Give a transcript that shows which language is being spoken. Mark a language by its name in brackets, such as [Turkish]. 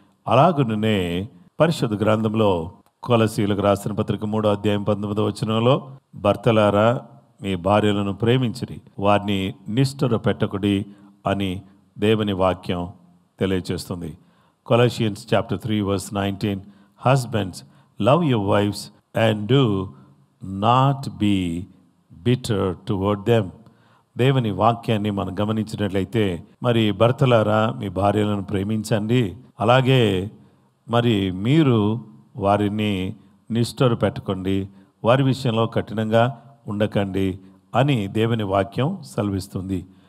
[Telugu] అలాగునే పరిశుద్ధ గ్రంథంలో కొలసీయులకు రాసిన పత్రిక 3వ అధ్యాయం 19వ వచనంలో భర్తలారా మీ భార్యలను ప్రేమించిరి, వారిని నిష్ఠుర పెట్టకుడి అని దేవుని వాక్యం తెలియజేస్తుంది. [English] Colossians chapter 3 verse 19. Husbands, love your wives and do not be bitter toward them. [Telugu] దేవుని వాక్యాన్ని మనం గమనించినట్లయితే మరి భర్తలారా మీ భార్యలను ప్రేమించండి, అలాగే మరి మీరు వారిని నిష్ఠుర పెట్టకండి, వారి విషయంలో కఠినంగా ఉండకండి అని దేవుని వాక్యం సెలవిస్తుంది.